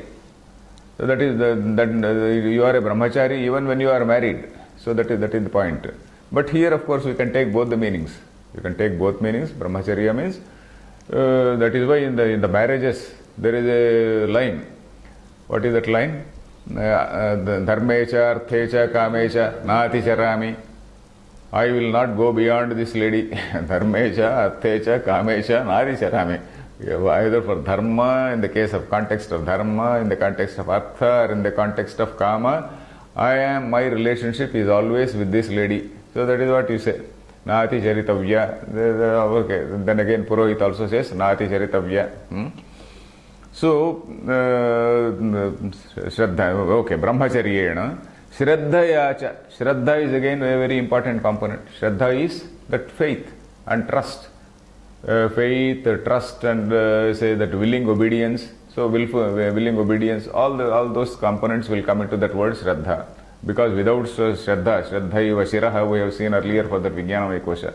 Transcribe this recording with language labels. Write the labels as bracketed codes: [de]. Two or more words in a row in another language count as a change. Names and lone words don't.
[en] So that is you are a Brahmachari even when you are married. So that is the point. But here, of course, we can take both the meanings. You can take both meanings. Brahmacharya means that is why in the marriages there is a line. What is that line? [sa] Dharmecha, arthecha, kamecha, nati charami. [en] I will not go beyond this lady. [sa] Dharmecha, arthecha, kamecha, nati charami. [en] Either for dharma, in the case of context of dharma, in the context of artha, or in the context of kama, my relationship is always with this lady. So that is what you say. [sa] Nati charitavya. [en] Okay. Then again Purohit also says [sa] Nati charitavya. [en] So Shraddha, okay, Brahmacharyena. [sa] Shraddhaya cha. [en] Shraddha is again a very important component. Shraddha is that faith and trust. Faith, trust, and say that willing obedience. So willing obedience, all those components will come into that word Shraddha. Because without Shraddha, [sa] Shraddhaiva Shiraha, [en] we have seen earlier for that [sa] Vijnanamaya Kosha.